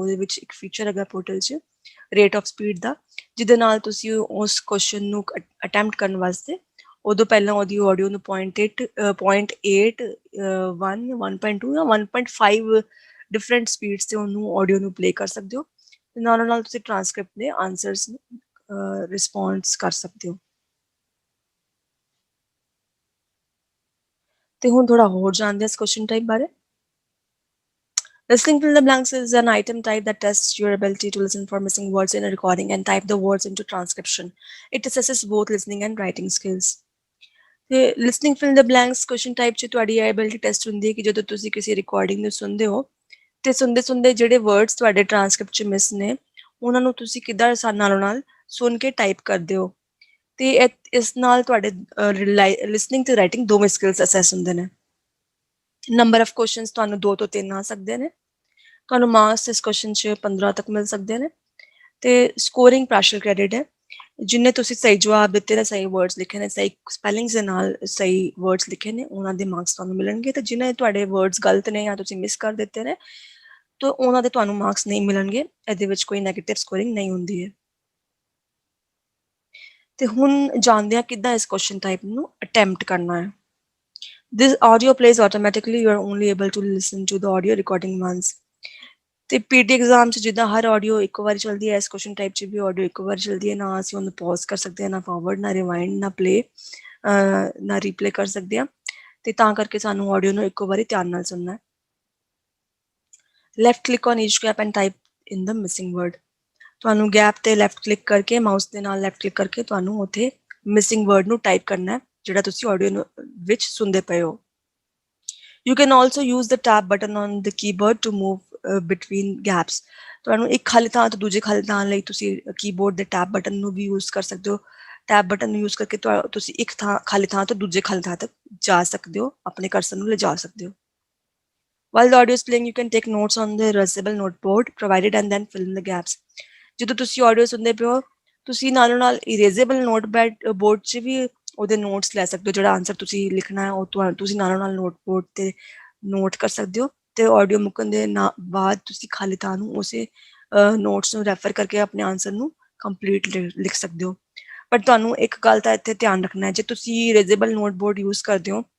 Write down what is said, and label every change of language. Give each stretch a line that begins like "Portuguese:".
Punjabi: ਉਹਦੇ ਵਿੱਚ ਇੱਕ ਫੀਚਰ ਹੈਗਾ ਪੋਰਟਲ 'ਚ ਰੇਟ ਆਫ ਸਪੀਡ ਦਾ, ਜਿਹਦੇ ਨਾਲ ਤੁਸੀਂ ਉਸ ਕੁਐਸਚਨ ਨੂੰ ਅਟੈਂਪਟ ਕਰਨ ਵਾਸਤੇ ਉਦੋਂ ਪਹਿਲਾਂ ਉਹਦੀ ਆਡੀਓ ਨੂੰ 0.8 0.8 1 1.2 ਜਾਂ 1.5 ਡਿਫਰੈਂਟ ਸਪੀਡਸ ਤੇ ਉਹਨੂੰ ਆਡੀਓ ਨੂੰ ਪਲੇ ਕਰ ਸਕਦੇ ਹੋ ਤੇ ਨਾਲੋਂ ਨਾਲ ਤੁਸੀਂ ਟ੍ਰਾਂਸਕ੍ਰਿਪਟ ਦੇ ਆਨਸਰਸ ਨੂੰ ਰਿਸਪੌਂਸ ਕਰ ਸਕਦੇ ਹੋ। ਤੇ ਹੁਣ ਥੋੜਾ ਹੋਰ ਜਾਣਦੇ ਹਾਂ ਇਸ ਕੁਐਸਚਨ ਟਾਈਪ ਬਾਰੇ।
English: Listening fill the blanks is an item type that tests your ability to listen for missing words in a recording and type the words into transcription. It assesses both listening and writing skills.
Punjabi: ਤੇ listening fill ਦ blanks question type 'ਚ ਤੁਹਾਡੀ ability test ਹੁੰਦੀ ਹੈ ਕਿ ਜਦੋਂ ਤੁਸੀਂ ਕਿਸੇ recording ਨੂੰ ਸੁਣਦੇ ਹੋ ਤੇ ਸੁਣਦੇ ਸੁਣਦੇ ਜਿਹੜੇ ਵਰਡਸ ਤੁਹਾਡੇ ਟ੍ਰਾਂਸਕ੍ਰਿਪਟ 'ਚ ਮਿਸ ਨੇ ਉਹਨਾਂ ਨੂੰ ਤੁਸੀਂ ਕਿੱਦਾਂ ਆਸਾਨੀ ਨਾਲ ਸੁਣ ਕੇ ਟਾਈਪ ਕਰਦੇ ਹੋ ਤੇ ਇਸ ਨਾਲ ਤੁਹਾਡੇ ਲਿਸਨਿੰਗ ਤੇ ਰਾਈਟਿੰਗ ਦੋਵੇਂ ਸਕਿਲਸ ਅਸੈਸ ਹੁੰਦੇ ਨੇ। ਨੰਬਰ ਆਫ ਕੁਐਸਚਨਸ ਤੁਹਾਨੂੰ 2 ਤੋਂ 3 ਆ ਸਕਦੇ ਨੇ। ਤੁਹਾਨੂੰ ਮਾਰਕਸ ਇਸ ਕੁਐਸਚਨ 'ਚ 15 ਤੱਕ ਮਿਲ ਸਕਦੇ ਨੇ ਤੇ ਸਕੋਰਿੰਗ ਪਾਰਸ਼ਲ ਕ੍ਰੈਡਿਟ ਹੈ। ਜਿੰਨੇ ਤੁਸੀਂ ਸਹੀ ਜਵਾਬ ਦਿੱਤੇ ਨੇ, ਸਹੀ ਵਰਡਸ ਲਿਖੇ ਨੇ, ਸਹੀ ਸਪੈਲਿੰਗਸ ਦੇ ਨਾਲ ਸਹੀ ਵਰਡਸ ਲਿਖੇ ਨੇ, ਉਹਨਾਂ ਦੇ ਮਾਰਕਸ ਤੁਹਾਨੂੰ ਮਿਲਣਗੇ ਤੇ ਜਿਨ੍ਹਾਂ ਦੇ ਤੁਹਾਡੇ ਵਰਡਸ ਗਲਤ ਨੇ ਜਾਂ ਤੁਸੀਂ ਮਿਸ ਕਰ ਦਿੱਤੇ ਨੇ ਤਾਂ ਉਹਨਾਂ ਦੇ ਤੁਹਾਨੂੰ ਮਾਰਕਸ ਨਹੀਂ ਮਿਲਣਗੇ। ਇਹਦੇ ਵਿੱਚ ਕੋਈ ਨੈਗੇਟਿਵ ਸਕੋਰਿੰਗ ਨਹੀਂ ਹੁੰਦੀ ਹੈ। ਤੇ ਹੁਣ ਜਾਣਦੇ ਹਾਂ ਕਿੱਦਾਂ ਇਸ ਕੁਐਸਚਨ ਟਾਈਪ ਨੂੰ ਅਟੈਂਪਟ ਕਰਨਾ ਹੈ।
English: This audio plays automatically. You are only able to listen to the audio recording once.
Punjabi: ਤੇ ਪੀਟੀ ਐਗਜ਼ਾਮ 'ਚ ਜਿੱਦਾਂ ਹਰ ਆਡੀਓ ਇੱਕ ਵਾਰੀ ਚੱਲਦੀ ਹੈ, ਇਸ ਕੁਐਸਚਨ ਟਾਈਪ 'ਚ ਵੀ ਆਡੀਓ ਇੱਕ ਵਾਰ ਚੱਲਦੀ ਹੈ। ਨਾ ਅਸੀਂ ਉਹਨੂੰ ਪੌਜ਼ ਕਰ ਸਕਦੇ ਹਾਂ, ਨਾ ਫਾਰਵਰਡ, ਨਾ ਰਿਵਾਈਂਡ, ਨਾ ਪਲੇ, ਨਾ ਰੀਪਲੇ ਕਰ ਸਕਦੇ ਹਾਂ ਤੇ ਤਾਂ ਕਰਕੇ ਸਾਨੂੰ ਆਡੀਓ ਨੂੰ ਇੱਕੋ ਵਾਰੀ ਧਿਆਨ ਨਾਲ ਸੁਣਨਾ ਹੈ।
English: Left click on each gap and type in the missing word.
Punjabi: ਤੁਹਾਨੂੰ ਗੈਪ ਤੇ ਲੈਫਟ ਕਲਿੱਕ ਕਰਕੇ ਮਾਊਸ ਦੇ ਨਾਲ ਲੈਫਟ ਕਲਿੱਕ ਕਰਕੇ ਤੁਹਾਨੂੰ ਉੱਥੇ ਮਿਸਿੰਗ ਵਰਡ ਨੂੰ ਟਾਈਪ ਕਰਨਾ ਹੈ ਜਿਹੜਾ ਤੁਸੀਂ ਆਡੀਓ ਵਿੱਚ ਸੁਣਦੇ ਪਏ ਹੋ।
English: You can also use the tab button on the keyboard to move between gaps.
Punjabi: ਤੁਹਾਨੂੰ ਇੱਕ ਖਾਲੀ ਥਾਂ ਤੋਂ ਦੂਜੇ ਖਾਲੀ ਥਾਂ ਲਈ ਤੁਸੀਂ ਕੀਬੋਰਡ ਦੇ ਟੈਬ ਬਟਨ ਨੂੰ ਵੀ ਯੂਜ਼ ਕਰ ਸਕਦੇ ਹੋ। ਟੈਬ ਬਟਨ ਨੂੰ ਯੂਜ਼ ਕਰਕੇ ਤੁਸੀਂ ਇੱਕ ਖਾਲੀ ਥਾਂ ਤੋਂ ਦੂਜੇ ਖਾਲੀ ਥਾਂ ਤੱਕ ਜਾ ਸਕਦੇ ਹੋ, ਆਪਣੇ ਕਰਸਰ ਨੂੰ ਲਿਜਾ ਸਕਦੇ ਹੋ।
English: While the audio is playing, you can take notes on the erasable noteboard provided and then fill in the gaps.
Punjabi: ਜਦੋਂ ਤੁਸੀਂ ਆਡੀਓ ਸੁਣਦੇ ਪਏ ਹੋ ਤੁਸੀਂ ਨਾਲੋਂ ਨਾਲ ਇਰੇਜ਼ੇਬਲ ਨੋਟਬੋਰਡ 'ਚ ਵੀ ਉਹਦੇ ਨੋਟਸ ਲੈ ਸਕਦੇ ਹੋ। ਜਿਹੜਾ ਆਨਸਰ ਤੁਸੀਂ ਲਿਖਣਾ ਹੈ ਉਹ ਤੁਸੀਂ ਨਾਲੋਂ ਨਾਲ ਨੋਟਬੋਰਡ ਤੇ ਨੋਟ ਕਰ ਸਕਦੇ ਹੋ ਤੇ ਆਡੀਓ ਮੁੱਕਣ ਦੇ ਬਾਅਦ ਤੁਸੀਂ ਖਾਲੀ ਥਾਂ ਨੂੰ ਉਸੇ ਨੋਟਸ ਨੂੰ ਰੈਫਰ ਕਰਕੇ ਆਪਣੇ ਆਨਸਰ ਨੂੰ ਕੰਪਲੀਟ ਲਿਖ ਸਕਦੇ ਹੋ। ਪਰ ਤੁਹਾਨੂੰ ਇੱਕ ਗੱਲ ਦਾ ਇੱਥੇ ਧਿਆਨ ਰੱਖਣਾ ਹੈ, ਜੇ ਤੁਸੀਂ ਇਰੇਜ਼ੇਬਲ ਨੋਟਬੋਰਡ ਯੂਜ਼ ਕਰਦੇ ਹੋ